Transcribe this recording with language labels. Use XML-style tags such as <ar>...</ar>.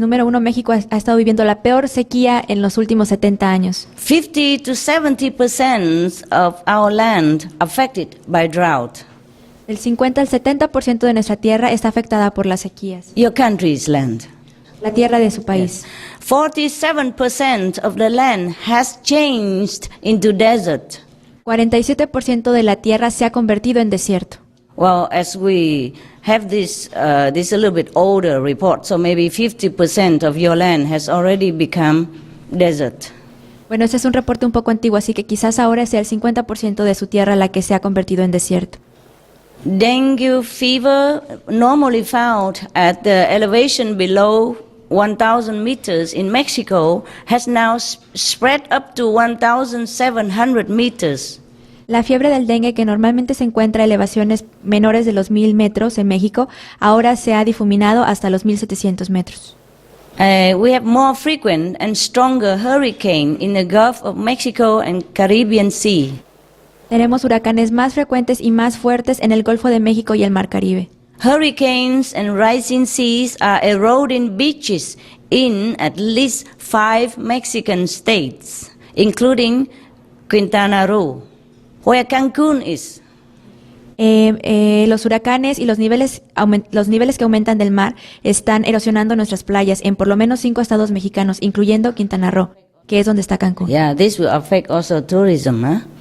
<es>Número uno, México ha estado viviendo la peor sequía en los últimos 70 años.</es> <en>50 to 70% of our land affected by drought.</en> <es>El 50 al 70% de nuestra tierra está afectada por las sequías.</es> <en>Your country's land.</en> <es>La tierra de su país.</es> <en>47% of the land has changed into desert.</en> <es>47% de la tierra se ha convertido en desierto.</es> <en>Well, as we have this a little bit older report, so maybe 50% of your land has already become desert.</en> <es>Bueno, este es un reporte un poco antiguo, así que quizás ahora sea el 50% de su tierra la que se ha convertido en desierto.</es> <en>Dengue fever, normally found at the elevation below 1,000 meters in Mexico, has now spread up to 1,700 meters.</en> <es>La fiebre del dengue, que normalmente se encuentra a elevaciones menores de los 1,000 metros en México, ahora se ha difuminado hasta los 1,700 metros.</es> <en>We have more frequent and stronger hurricane in the Gulf of Mexico and Caribbean Sea.</en> <es>Tenemos huracanes más frecuentes y más fuertes en el Golfo de México y el Mar Caribe.</es> <en>Hurricanes and rising seas are eroding beaches in at least 5 Mexican states, including Quintana Roo, where Cancún is.</en> <es>Los huracanes y los niveles que aumentan del mar están erosionando nuestras playas en por lo menos 5 estados mexicanos, incluyendo Quintana Roo, que es donde está Cancún.</es> <en>Yeah, this will affect also tourism, huh?</en>